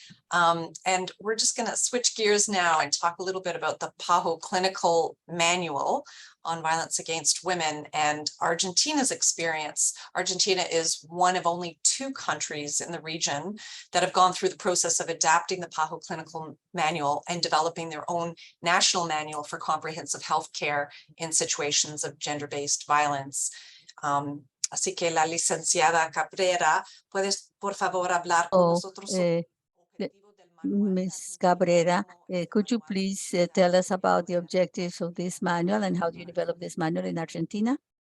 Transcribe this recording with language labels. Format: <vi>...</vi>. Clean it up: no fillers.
<en>And we're just going to switch gears now and talk a little bit about the PAHO Clinical Manual on Violence Against Women and Argentina's experience. Argentina is one of only 2 countries in the region that have gone through the process of adapting the PAHO Clinical Manual and developing their own national manual for comprehensive health care in situations of gender-based violence.</en> <es>Así que la licenciada Cabrera, ¿puedes por favor hablar con nosotros?</es> <en>Ms. Cabrera, could you please tell us about the objectives of this manual and how do you develop this manual in Argentina?</en>